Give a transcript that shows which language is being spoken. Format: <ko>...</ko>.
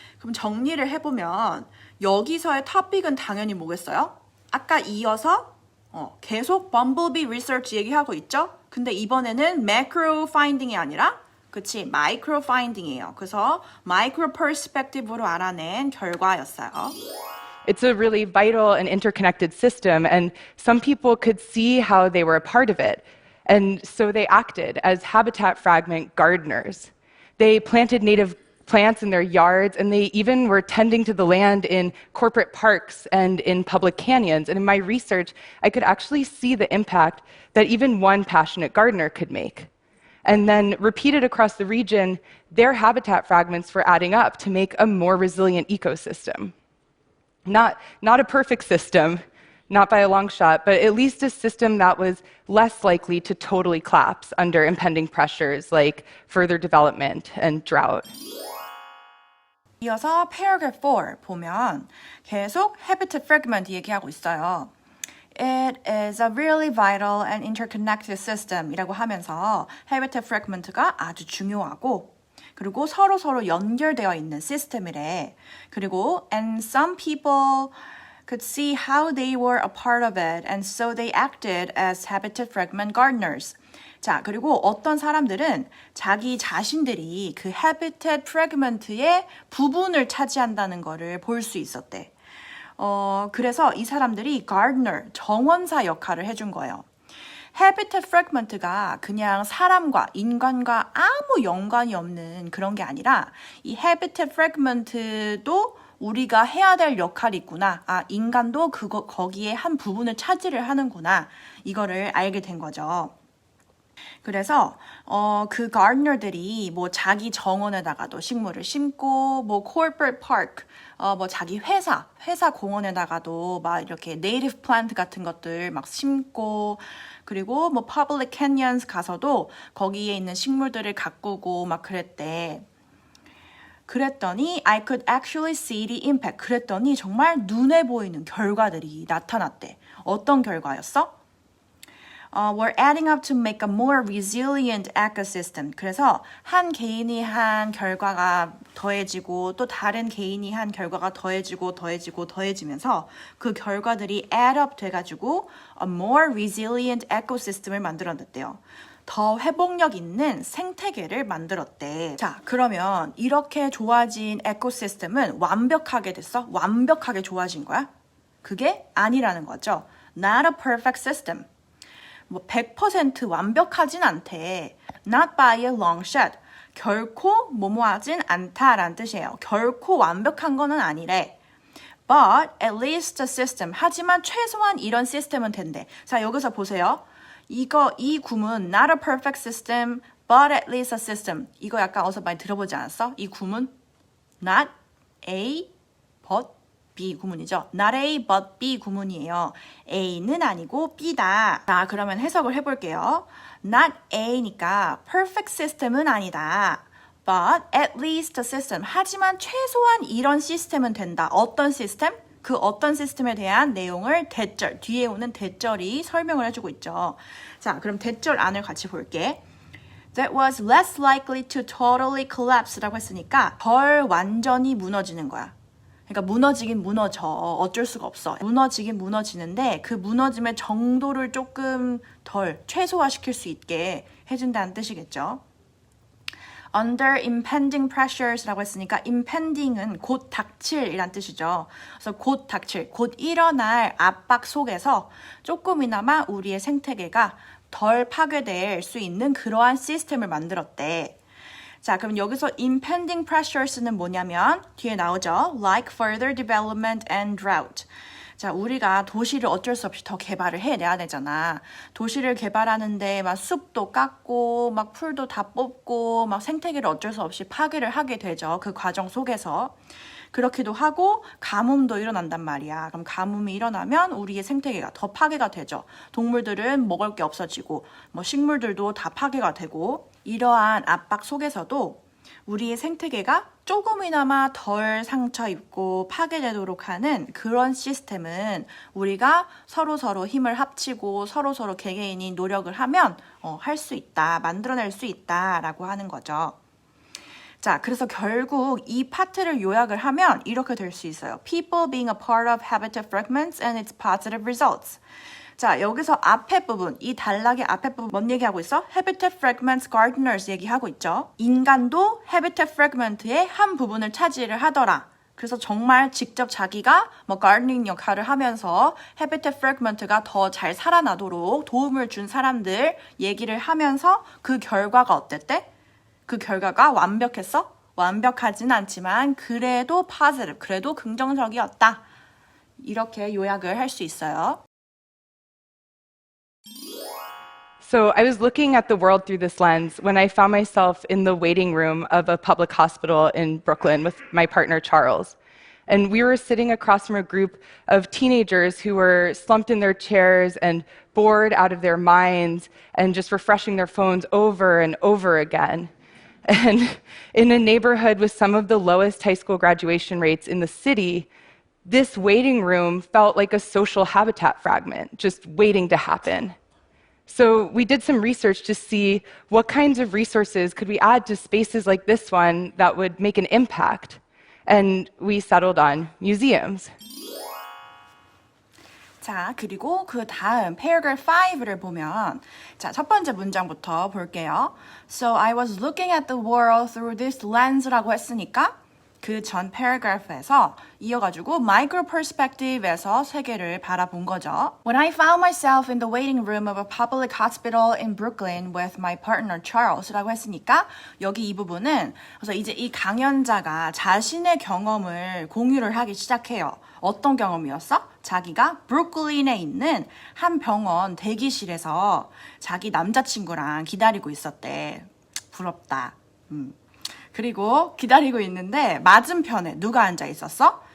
<ko>그럼 정리를 해보면 여기서의 topic은 당연히 뭐겠어요? 아까 이어서 계속 bumblebee research 얘기하고 있죠? 근데 이번에는 macro finding이 아니라 그치, micro finding이에요. 그래서 micro perspective로 알아낸 결과였어요.</ko> <en>It's a really vital and interconnected system, and some people could see how they were a part of it. And so they acted as habitat fragment gardeners. They planted native plants in their yards, and they even were tending to the land in corporate parks and in public canyons. And in my research, I could actually see the impact that even one passionate gardener could make. and then repeated across the region, their habitat fragments were adding up to make a more resilient ecosystem. Not a perfect system, not by a long shot, but at least a system that was less likely to totally collapse under impending pressures like further development and drought.</en> <ko>이어서 paragraph 4 보면 계속 habitat fragment 얘기하고 있어요.</ko> <en>It is a really vital and interconnected system</en> <ko>이라고 하면서 habitat fragment가 아주 중요하고 그리고 서로 연결되어 있는 시스템이래. 그리고</ko> <en>and some people could see how they were a part of it and so they acted as habitat fragment gardeners.</en> <ko>자, 그리고 어떤 사람들은 자기 자신들이 그 habitat fragment의 부분을 차지한다는 거를 볼 수 있었대. 그래서 이 사람들이 gardener, 정원사 역할을 해준 거예요. habitat fragment가 그냥 사람과 인간과 아무 연관이 없는 그런 게 아니라 이 habitat fragment도 우리가 해야 될 역할이 있구나. 아, 인간도 거기에 한 부분을 차지를 하는구나. 이거를 알게 된 거죠. 그래서 그 gardener들이 뭐 자기 정원에다가도 식물을 심고 뭐 corporate park 뭐 자기 회사 공원에다가도 막 이렇게 native plant 같은 것들 막 심고 그리고 뭐 public canyons 가서도 거기에 있는 식물들을 가꾸고 막 그랬대. 그랬더니</ko> <en>I could actually see the impact.</en> <ko>그랬더니 정말 눈에 보이는 결과들이 나타났대. 어떤 결과였어?</ko> <en>We're adding up to make a more resilient ecosystem.</en> <ko>그래서 한 개인이 한 결과가 더해지고 또 다른 개인이 한 결과가 더해지면서 그 결과들이 add up 돼가지고</ko> <en>a more resilient ecosystem</en> <ko>을 만들어냈대요. 더 회복력 있는 생태계를 만들었대. 자, 그러면 이렇게 좋아진 에코시스템은 완벽하게 됐어? 완벽하게 좋아진 거야? 그게 아니라는 거죠.</ko> <en>Not a perfect system.</en> <ko>뭐 100% 완벽하진 않대.</ko> <en>Not by a long shot.</en> <ko>결코 뭐뭐하진 않다라는 뜻이에요. 결코 완벽한 거는 아니래.</ko> <en>But at least a system.</en> <ko>하지만 최소한 이런 시스템은 된대. 자, 여기서 보세요. 이 구문</ko> <en>not a perfect system, but at least a system.</en> <ko>이거 약간 어디서 많이 들어보지 않았어? 이 구문 not A, but B 구문이죠. Not A, but B 구문이에요. A는 아니고 B다. 자, 그러면 해석을 해볼게요. Not A니까 perfect system은 아니다.</ko> <en>But at least a system.</en> <ko>하지만 최소한 이런 시스템은 된다. 어떤 시스템? 그 어떤 시스템에 대한 내용을 대절, 뒤에 오는 대절이 설명을 해주고 있죠. 자, 그럼 대절 안을 같이 볼게.</ko> <en>That was less likely to totally collapse</en> <ko>라고 했으니까 덜 완전히 무너지는 거야. 그러니까 무너지긴 무너져. 어쩔 수가 없어. 무너지긴 무너지는데 그 무너짐의 정도를 조금 덜 최소화시킬 수 있게 해준다는 뜻이겠죠.</ko> <en>Under impending pressures</en> <ko>라고 했으니까 impending은 곧 닥칠이란 뜻이죠. 그래서 곧 닥칠, 곧 일어날 압박 속에서 조금이나마 우리의 생태계가 덜 파괴될 수 있는 그러한 시스템을 만들었대. 자, 그럼 여기서 impending pressures는 뭐냐면 뒤에 나오죠.</ko> <en>Like further development and drought.</en> <ko>자, 우리가 도시를 어쩔 수 없이 더 개발을 해내야 되잖아. 도시를 개발하는데 막 숲도 깎고 막 풀도 다 뽑고 막 생태계를 어쩔 수 없이 파괴를 하게 되죠. 그 과정 속에서. 그렇기도 하고 가뭄도 일어난단 말이야. 그럼 가뭄이 일어나면 우리의 생태계가 더 파괴가 되죠. 동물들은 먹을 게 없어지고 뭐 식물들도 다 파괴가 되고 이러한 압박 속에서도 우리의 생태계가 조금이나마 덜 상처 입고 파괴되도록 하는 그런 시스템은 우리가 서로 힘을 합치고 서로 개개인이 노력을 하면 할 수 있다, 만들어낼 수 있다라고 하는 거죠. 자, 그래서 결국 이 파트를 요약을 하면 이렇게 될 수 있어요.</ko> <en>People being a part of habitat fragments and its positive results.</en> <ko>자, 여기서 앞에 부분, 이 단락의 앞에 부분 뭔 얘기하고 있어? Habitat fragments gardeners 얘기하고 있죠. 인간도 habitat fragment의 한 부분을 차지를 하더라. 그래서 정말 직접 자기가 뭐 gardening 역할을 하면서 habitat fragment가 더 잘 살아나도록 도움을 준 사람들 얘기를 하면서 그 결과가 어땠대? 그 결과가 완벽했어? 완벽하진 않지만 그래도 positive, 그래도 긍정적이었다. 이렇게 요약을 할 수 있어요.</ko> <en>So I was looking at the world through this lens when I found myself in the waiting room of a public hospital in Brooklyn with my partner, Charles. And we were sitting across from a group of teenagers who were slumped in their chairs and bored out of their minds and just refreshing their phones over and over again. And in a neighborhood with some of the lowest high school graduation rates in the city, this waiting room felt like a social habitat fragment, just waiting to happen. So we did some research to see what kinds of resources could we add to spaces like this one that would make an impact. And we settled on museums.</en> <ko>자, 그리고 그 다음 paragraph 5를 보면 자, 첫 번째 문장부터 볼게요.</ko> <en>So I was looking at the world through this lens</en> <ko>라고 했으니까 그 전 paragraph에서 이어가지고 micro perspective에서 세계를 바라본 거죠.</ko> <en>When I found myself in the waiting room of a public hospital in Brooklyn with my partner Charles</en> <ko>라고 했으니까 여기 이 부분은 그래서 이제 이 강연자가 자신의 경험을 공유를 하기 시작해요. 어떤 경험이었어? 자기가 브루클린에 있는 한 병원 대기실에서 자기 남자친구랑 기다리고 있었대. 부럽다. 그리고 기다리고 있는데 맞은편에 누가 앉아 있었어?</ko>